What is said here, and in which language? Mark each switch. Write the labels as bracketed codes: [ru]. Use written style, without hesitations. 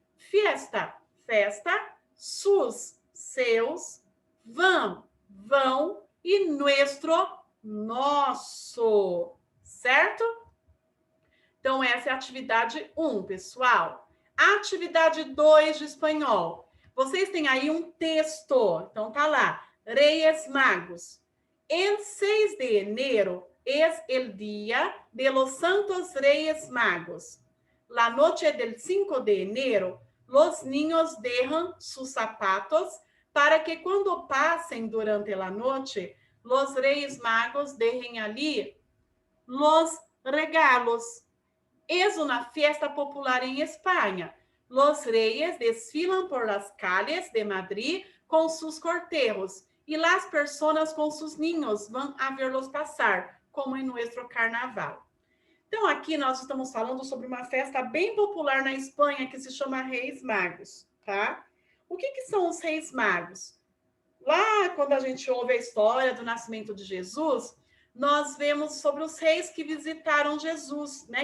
[pt] Fiesta, festa. Sus, seus. Van, vão. E nuestro, nosso. Certo? Então, essa é a atividade 1, pessoal. A atividade 2 de espanhol. Vocês têm aí um texto. Então, tá lá. Reyes Magos. [es] El 6 de enero es el día de los Santos Reyes Magos. La noche del 5 de enero, los niños dejan sus zapatos para que quando pasen durante la noche, los Reyes Magos dejen allí los regalos. Es una fiesta popular en España. Los reyes desfilan por las calles de Madrid con sus cortejos y las personas con sus niños van a verlos pasar, como en nuestro carnaval. [pt] Então, aqui nós estamos falando sobre uma festa bem popular na Espanha que se chama Reis Magos, tá? O que são os Reis Magos? Lá, quando a gente ouve a história do nascimento de Jesus, nós vemos sobre os reis que visitaram Jesus, né?